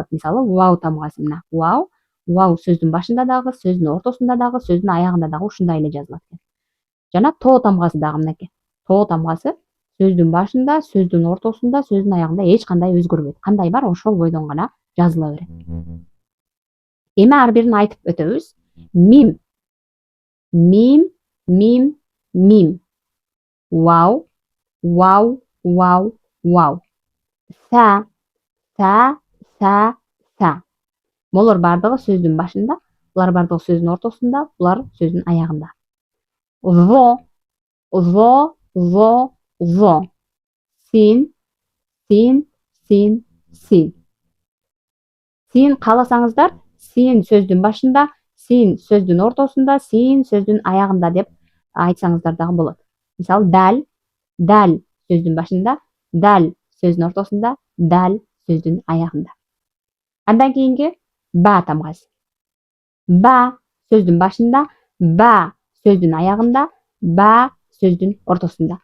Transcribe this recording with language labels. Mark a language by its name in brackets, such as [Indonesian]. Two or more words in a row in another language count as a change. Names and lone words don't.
[Kyrgyz] Мисалы, вау тамгасы мына. Вау, вау сөздүн башында дагы, сөздүн ортосунда дагы, сөздүн аягында дагы ушундай эле жазылат экен. Жана то тамгасы дагы мынакей. То тамгасы сөздүн башында, сөздүн ортосунда, сөздүн аягында эч кандай өзгөрбөйт. Кандай бар ошол бойдон гана жазыла берет. Эми ар бирин айтып өтөбүз. Мим, мим, мим, мим. Вау, вау, вау, вау. Са, са, са, са. Булар баардыгы сөздүн башында, булар баардыгы сөздүн ортосунда, булар сөздүн аягында. Во, во, во, во. Син, син, син, син. Син кааласаңыздар, син сөздүн башында, син сөздүн ортосунда, син сөздүн аягында деп айтсаңыздар дагы болот. Мисалы, дал, дал сөздүн башында, дал сөздүн ортосунда, дал сөздүн аягында. Андан кийинки ба тамгасы. Ба сөздүн башында, ба сөздүн аягында, ба сөздүн ортосунда.